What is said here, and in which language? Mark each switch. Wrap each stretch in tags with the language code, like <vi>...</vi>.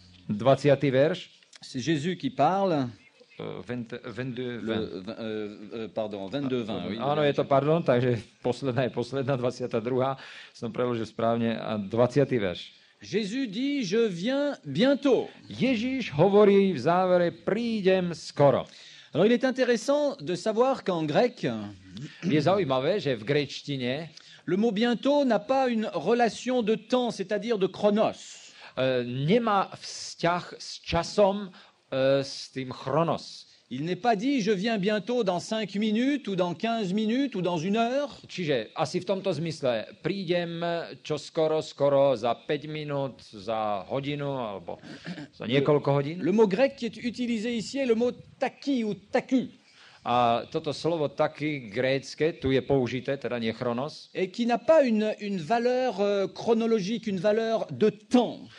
<sk>20. verš,</sk> <fr>c'est Jésus qui parle. 22. Pardon, 22-20. Oui,</fr> <sk>Áno, je to, pardon, takže posledná 22. Som preložil správne, a 20. verš.</sk> <fr>Jésus dit, je viens bientôt.</fr> <sk>Ježíš hovorí v závere, prídem skoro.</sk> <fr>Alors il est intéressant de savoir qu'en grec,</fr> <sk>Je zaujímavé, že v gréčtine</sk> <fr>le mot bientôt n'a pas une relation de temps, c'est-à-dire de chronos.</fr> <sk>nemá vzťah s časom, s tým chronos.</sk> <fr>Il n'est pas dit je viens bientôt dans 5 minutes ou dans 15 minutes ou dans 1 heure.</fr> <sk>Čiže asi v tomto zmysle prídem skoro za 5 minút, za hodinu alebo za niekoľko hodín.</sk> <fr>Le mot grec qui est utilisé ici est le mot taki ou taku.</fr> <sk>A toto slovo taky grécke, tu je použité, teda nie chronos.</sk> <fr>Et qui n'a pas une valeur chronologique, une valeur de temps.</fr>